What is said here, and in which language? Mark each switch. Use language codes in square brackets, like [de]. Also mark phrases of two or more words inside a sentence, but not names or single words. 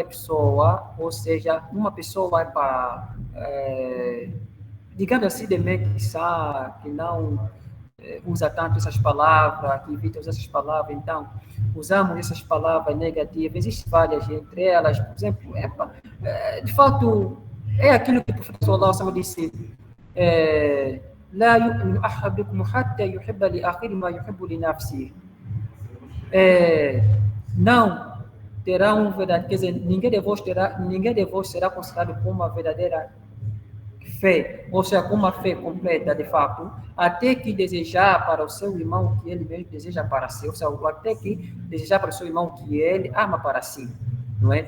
[pt] pessoa, ou seja, uma pessoa vai para, digamos assim, de mente sã, que não usa tanto essas palavras, que evita usar essas palavras, então, usamos essas palavras negativas, existem várias entre elas, por exemplo, de fato, é aquilo que o professor [ar] صلى الله عليه وسلم [pt] disse, [ar] لا يؤمن أحدكم حتى يحب لأخيه ما يحب لنفسه. [pt] Não terá um verdadeiro, quer dizer, ninguém de vós será considerado como uma verdadeira fé, ou seja, com uma fé completa, de fato, até que desejar para o seu irmão o que ele mesmo deseja para si, ou seja, até que desejar para o seu irmão o que ele ama para si, não é?